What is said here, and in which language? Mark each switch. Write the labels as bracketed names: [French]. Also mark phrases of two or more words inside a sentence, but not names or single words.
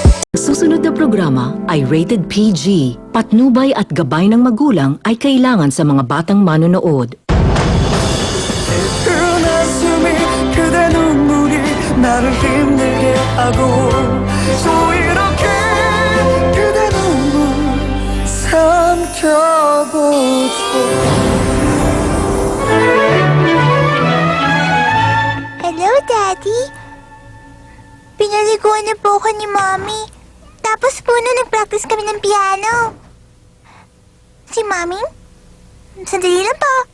[Filipino] Susunod na programa ay rated PG. Patnubay at gabay ng magulang ay kailangan sa mga batang manonood. [Korean] 그 웃음이 그대 눈물이 나를 힘들게 하고 또 이렇게 그대 눈물 삼켜보죠. [English] Hello, Daddy. [Filipino] Pinaliguan na po ako ni Mommy. Tapos po na nag-practice kami ng piano. Si Mommy? Sandali lang po.